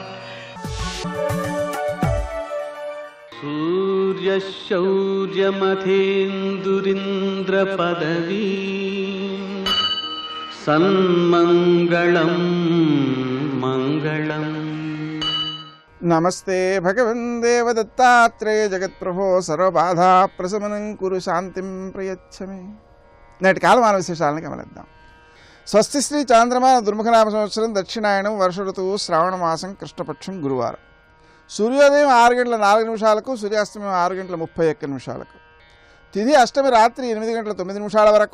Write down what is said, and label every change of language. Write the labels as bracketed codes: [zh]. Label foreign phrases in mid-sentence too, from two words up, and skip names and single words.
[sa] सूर्यशौर्यमथेन्दुरिन्द्रपदवी सन्मङ्गलं मङ्गलम्। नमस्ते भगवन् देवदत्तात्रेय जगत्प्रभो सर्वबाधा प्रशमनं कुरु शांतिं प्रयच्छ मे। [te] నేటి కాలమాన విశేషాలను గమనిద్దాం. స్వస్తి శ్రీ చాంద్రమాన దుర్ముఖనామ సంవత్సరం దక్షిణాయనం వర్ష ఋతువు శ్రావణ మాసం కృష్ణపక్షం గురువారం. సూర్యోదయం 6 గంటల 4 నిమిషాలకు, సూర్యాస్తమయం 6 గంటల 31 నిమిషాలకు. తిథి అష్టమి రాత్రి 8 గంటల 9 నిమిషాల వరకు.